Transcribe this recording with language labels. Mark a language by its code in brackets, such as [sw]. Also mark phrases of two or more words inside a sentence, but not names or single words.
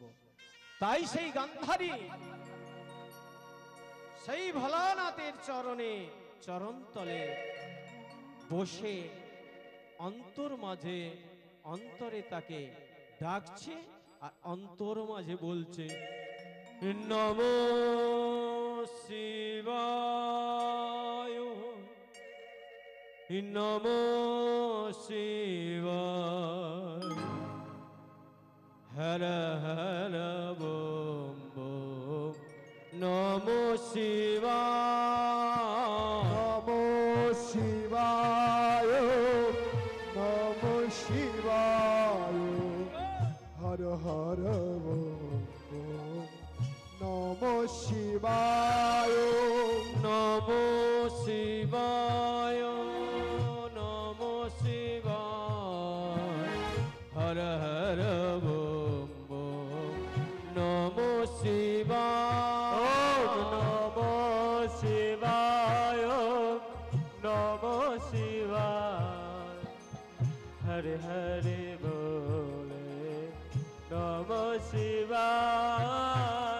[bn] তাই সেই গান্ধারী সেই ভোলানাথের চরণে, চরণ তলে বসে অন্তর মাঝে, অন্তরে তাকে ডাকছে, আর অন্তর মাঝে বলছে, নমো [sa] শিবায়, নমো শিবায়, হর হর বম বম, নমো শিবায়, নমো শিবায়, নমো শিবায়, হর হর বম বম, নমো শিবায়, নমো শিবায়, নমো শিবায়, হর হর বম বম, নমো শিবায়, নমো শিবায়, নমো শিবায়, হরে হরে বলে নমো শিবায়।